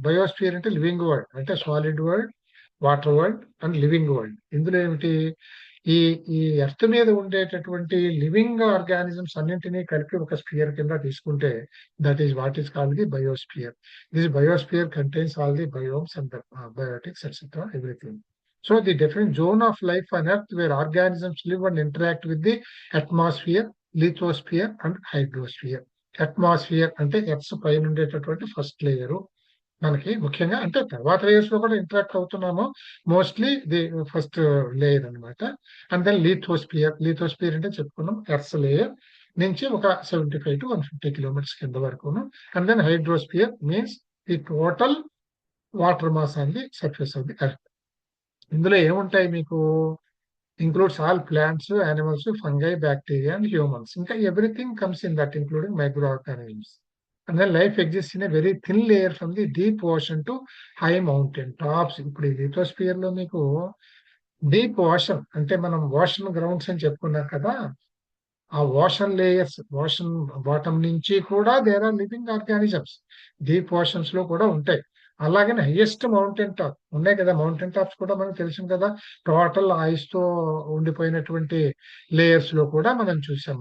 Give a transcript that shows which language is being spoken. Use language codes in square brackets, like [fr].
[te] Biosphere అంటే living world, అంటే solid world, water world and living world. ఇందులో ఏమిటి, ఈ ఈ ఎర్త్ మీద ఉండేటటువంటి లివింగ్ ఆర్గానిజమ్స్ అన్నింటినీ కలిపి ఒక స్పియర్ కింద తీసుకుంటే [en] That is what is called the biosphere. This biosphere contains all the biomes and biotics etcetera, everything. So the different zone of life on Earth where organisms live and interact with the atmosphere, lithosphere and hydrosphere. [te] Atmosphere అంటే earth పైన ఉండేటటువంటి first layer. మనకి ముఖ్యంగా అంటే తర్వాత layers లో కూడా interact అవుతున్నాము. [en] mostly the first layer [te] అన్నమాట. And then లీథోస్పియర్. లీథోస్పియర్ అంటే చెప్పుకున్నాం ఎర్త్ లేయర్ నుంచి ఒక 75 to 150 కిలోమీటర్స్ కింద వరకును. [en] And then hydrosphere means the total water mass on the surface of the Earth. [te] ఇందులో ఏముంటాయి మీకు, [en] includes all plants, animals, fungi, bacteria, and humans. ఇంకా everything comes in that, including microorganisms. And then life exists in a very thin layer from the deep ocean to high mountain tops. [te] ఇప్పుడు ఈ lithosphere లో మీకు deep ocean అంటే మనం ocean grounds అని చెప్పుకున్నాం కదా, ఆ ఓషన్ లేయర్స్, ఓషన్ బాటమ్ నుంచి కూడా [en] There are living organisms. [te] Deep oceans లో కూడా ఉంటాయి. అలాగనే హైయెస్ట్ మౌంటైన్ టాప్ ఉన్నాయి కదా, మౌంటైన్ టాప్స్ కూడా మనకు తెలుసు కదా, టోటల్ ఐస్ తో ఉండిపోయినటువంటి లేయర్స్ లో కూడా మనం చూసాం.